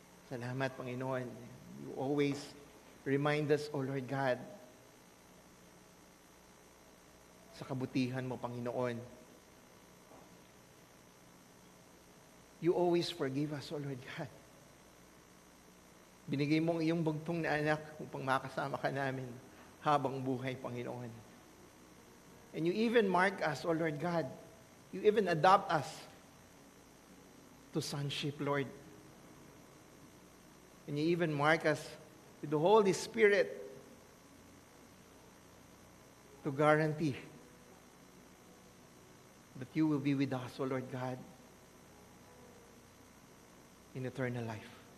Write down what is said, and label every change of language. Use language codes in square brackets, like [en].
[tl] Salamat Panginoon. [en] You always remind us, O Lord God, [tl] sa kabutihan mo Panginoon. [en] You always forgive us, O Lord God. [tl] Binigay mo ang iyong bugtong na anak upang makasama ka namin habang buhay, Panginoon. [en] And you even mark us, O Lord God. You even adopt us to sonship, Lord. And you even mark us with the Holy Spirit to guarantee that you will be with us, O Lord God, in eternal life.